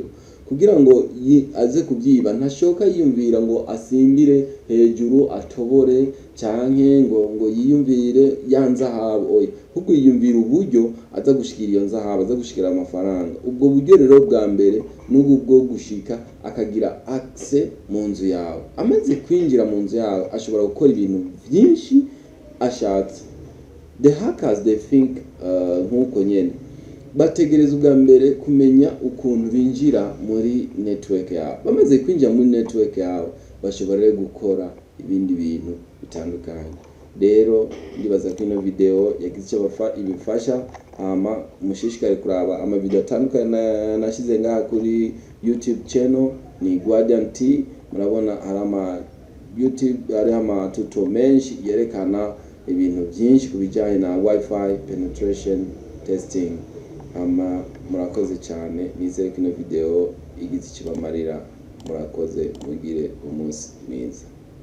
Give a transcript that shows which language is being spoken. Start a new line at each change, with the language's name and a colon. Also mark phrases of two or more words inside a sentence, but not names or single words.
Kinyarwanda: Kugira ngo aze kubyiba ntashoka yiyumvira ngo asimbire hejuru atobore cyangwa ngo yiyumvire yanzahabu. Oya, kuko yiyumvira uburyo aza gushikira iyo nzahabu, aza gushikira amafaranga. Ubwo buryo rero bwa mbere n'ubwo bwo gushika akagira access mu nzu yawe. Amaze kwinjira mu nzu yawe ashobora gukora ibintu byinshi ashatse.
English: The hackers they think
Kinyarwanda: nkuko nyene bategereza ubwa mbere kumenya ukuntu binjira muri network yawe. Bamaze kwinjira muri network yawe bashobora gukora ibindi bintu bitandukanye. Rero ndibaza ko ino video yagize icyo ibifasha. Mushishikare kuraba ama video atandukanye nashize ngaha kuri YouTube channel ni Guardian T. Murabona hari ama YouTube hari ama tutorial menshi yerekana ibintu byinshi kubijyanye na
English: wifi penetration testing.
Kinyarwanda: Murakoze cyane, nizere ko ino video igize ikibamarira. Murakoze, mugire umunsi mwiza.